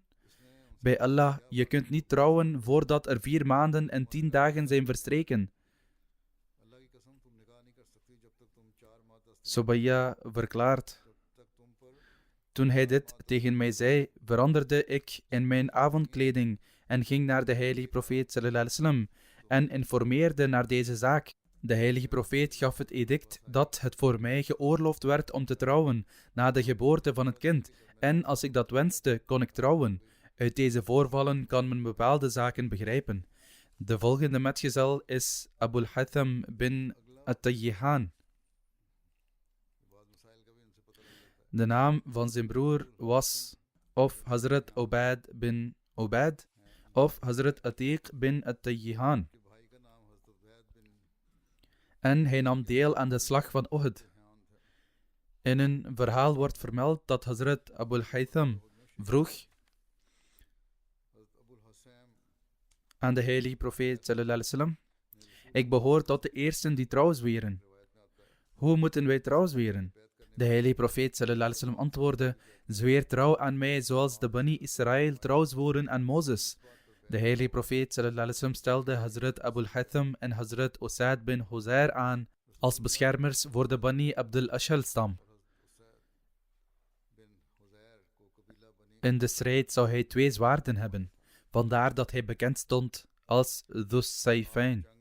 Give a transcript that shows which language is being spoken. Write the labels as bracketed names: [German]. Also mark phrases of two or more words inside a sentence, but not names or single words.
[Dutch] Bij Allah, je kunt niet trouwen voordat er 4 maanden en 10 dagen zijn verstreken. Subayya verklaart: Toen hij dit tegen mij zei, veranderde ik in mijn avondkleding en ging naar de heilige profeet [Arabic] صلى الله عليه وسلم [Dutch] en informeerde naar deze zaak. De heilige profeet gaf het edict dat het voor mij geoorloofd werd om te trouwen na de geboorte van het kind, en als ik dat wenste, kon ik trouwen. Uit deze voorvallen kan men bepaalde zaken begrijpen. De volgende metgezel is Abul Hatham bin At-Tayyihan. De naam van zijn broer was of Hazrat Ubaid bin Ubaid of Hazrat Atiq bin At-Tayyihan. En hij nam deel aan de slag van Uhud. In een verhaal wordt vermeld dat Hazrat Abul Haytham vroeg aan de heilige profeet [Arabic] صلى الله عليه وسلم: [Dutch] Ik behoor tot de eersten die trouw zweren. Hoe moeten wij trouw zweren? De heilige profeet [Arabic] صلى الله عليه وسلم [Dutch] antwoordde: Zweer trouw aan mij zoals de Bani Israël trouw zwoeren aan Mozes. De heilige profeet [Arabic] صلى الله عليه وسلم [Dutch] stelde Hazrat Abul Hatham en Hazrat Usaid bin Huzair aan als beschermers voor de Bani Abdul Ashal stam. In de strijd zou hij 2 zwaarden hebben, vandaar dat hij bekend stond als Dhus Sayfain.